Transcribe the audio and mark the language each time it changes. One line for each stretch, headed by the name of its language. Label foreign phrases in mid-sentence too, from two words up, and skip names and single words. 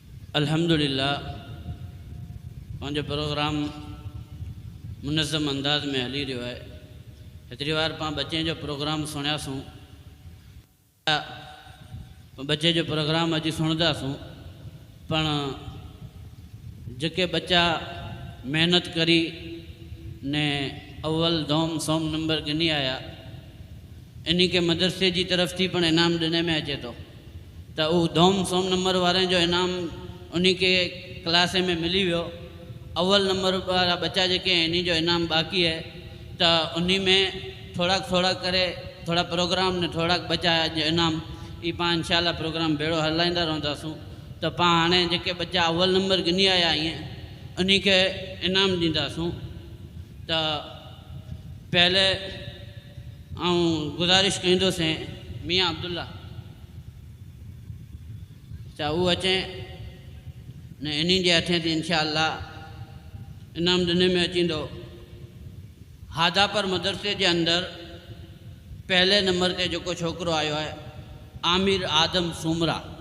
Sindhi: अल्हम्दुलिल्लाह पंहिंजो प्रोग्राम मुनज़्ज़म अंदाज़ में हली रहियो आहे। हेतिरी बार पाण बच्चे जो प्रोग्राम सुणियासीं, बच्चे जो प्रोग्राम अॼु सुणंदासीं, पण जेके बच्चा मेहनत करी ने अव्वल दोम सोम नंबर गिनी आया, इन्हीं के मदरसे जी तरफ थी पण इनाम ॾिने में अचे थो, त उहो दोम सोम नंबर वारे जो इनाम उन्हीं के क्लास में मिली वियो। अव्वल नंबर वारा बच्चा जेके हैं इन्हीं जो इनाम बाक़ी है, तो उन्हीं में थोड़ा करे थोड़ा प्रोग्राम ने थोड़ा बच्चा जो इनाम ये पाँ इंशाल्लाह प्रोग्राम भेड़ो हलाईंदा रहंदासूं। तो पाँ हाणे जेके बच्चा अव्वल नंबर गिनी आया ईअं उन्हीं के इनाम ॾींदासूं। तो पहले गुज़ारिश कंदुसि मियाँ अब्दुल्ला चा वो अचें ने इन्हीं जे हथें थी इंशाअल्लाह इनाम ॾिने में अचींदो। हादापर मदरसे के अंदर पहले नंबर ते जो छोकरो आयो है आमिर आदम सुमरा